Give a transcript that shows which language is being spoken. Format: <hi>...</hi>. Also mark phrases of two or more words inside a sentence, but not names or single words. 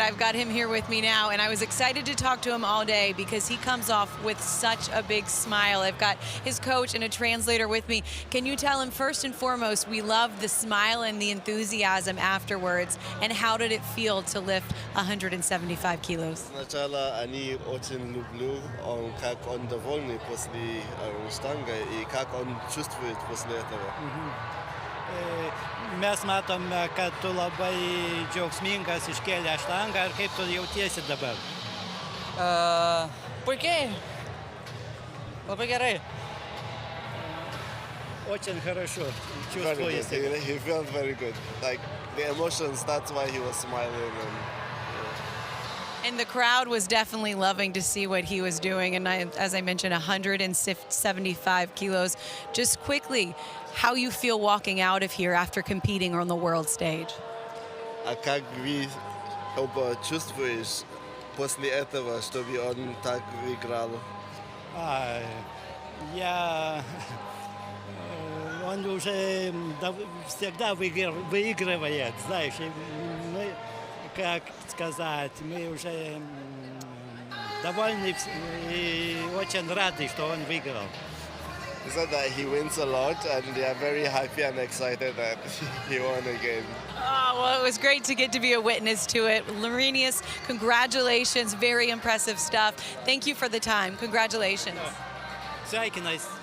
<en>I've got him here with me now, and I was excited to talk to him all day because he comes off with such a big smile. I've got his coach and a translator with me. Can you tell him, first and foremost, we love the smile and the enthusiasm afterwards, and how did it feel to lift 175 kilos?</en> <ru>Сначала они очень люблю, как он довольный после штанги и как он чувствует после этого.</ru> <lt>Mes matome, kad tu labai džiaugsmingas iškėlė štangą. Ar kaip tu jautiesi dabar? Puikiai. Labai gerai.</lt> <ru>Очень хорошо. Чувствуется.</ru> <en>He felt very good. Like the emotions, that's why he was smiling. And the crowd was definitely loving to see what he was doing. And as I mentioned, 175 kilos. Just quickly, how you feel walking out of here after competing on the world stage?</en> <ru>А как вы оба чувствуешь после этого, чтобы он так выиграл? Он уже всегда выигрывает, знаешь. Мы, как сказать, мы уже довольны и очень рады, что он выиграл.</ru> <en>He said that he wins a lot, and they are very happy and excited that he won again. Oh, well, it was great to get to be a witness to it. Lorenius, congratulations. Very impressive stuff. Thank you for the time. Congratulations. Thank you.</en>